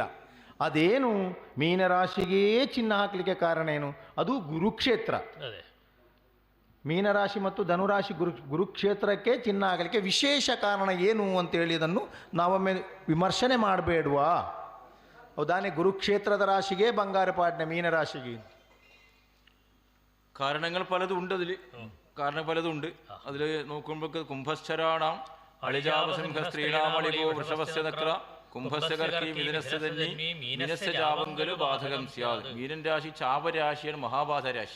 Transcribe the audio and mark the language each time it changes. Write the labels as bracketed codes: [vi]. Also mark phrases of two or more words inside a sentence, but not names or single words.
[kn] ಅದೇನು ಮೀನರಾಶಿಗೇ ಚಿನ್ನ ಹಾಕಲಿಕ್ಕೆ ಕಾರಣ ಏನು? ಅದು ಗುರುಕ್ಷೇತ್ರ. ಮೀನರಾಶಿ ಮತ್ತು ಧನುರಾಶಿ ಗುರುಕ್ಷೇತ್ರಕ್ಕೆ ಚಿನ್ನ ಆಗಲಿಕ್ಕೆ ವಿಶೇಷ ಕಾರಣ ಏನು ಅಂತೇಳಿ ಅದನ್ನು ನಾವೊಮ್ಮೆ ವಿಮರ್ಶನೆ ಮಾಡಬೇಡ್ವಾ? ಹೌದಾನೆ? [tcy] ಗುರುಕ್ಷೇತ್ರದ ರಾಶಿಗೆ ಬಂಗಾರ ಪಾಡ್ನೆ, ಮೀನರಾಶಿಗೆ [ml] കാരണങ്ങൾ പലതും ഉണ്ട്. കാരണം പലതും ഉണ്ട്. അതിൽ നോക്കുമ്പോൾ [sa] കുംഭശ്ചരാണാം അളിജാവസിംഹ സ്ത്രീണാമളികോ വൃഷഭസ്യ നക്ര കുംഭസ്യ കർക്കി മിഥുനസ്യ തന്നി മീനസ്യ ചാപങ്കലു ബാധകം സ്യാദ്. [ml] മീനൻ രാശി ചാപരാശിയാണ്, മഹാബാധ രാശി.